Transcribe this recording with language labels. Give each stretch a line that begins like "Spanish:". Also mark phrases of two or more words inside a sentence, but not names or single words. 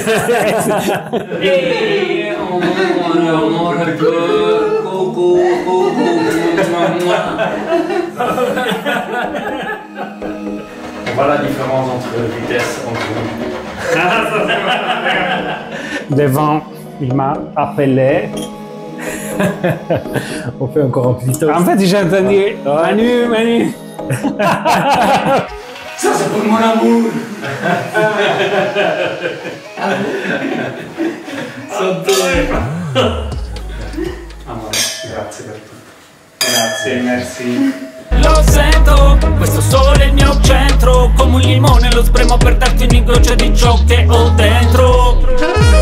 French: On voit la différence entre vitesse entre Devant, il m'a appelé. On fait encore un petit toast. En fait, j'ai entendu Manu, Manu. Ça c'est pour mon amour.
Italian: Amore, grazie per tutto. Grazie, merci. Lo sento, questo sole è il mio centro. Come un limone lo spremo per darti ogni goccia di ciò che ho dentro.